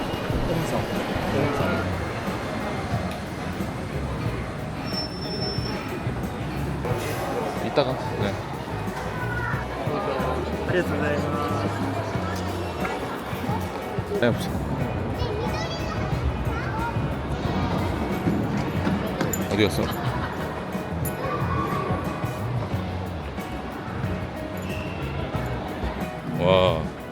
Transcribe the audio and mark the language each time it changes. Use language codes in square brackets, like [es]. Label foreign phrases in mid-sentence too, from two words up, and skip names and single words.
[ko] 이따가. 네. [ja] ありがとうございます。 [ko] 네, 보자. 어디 갔어? 와.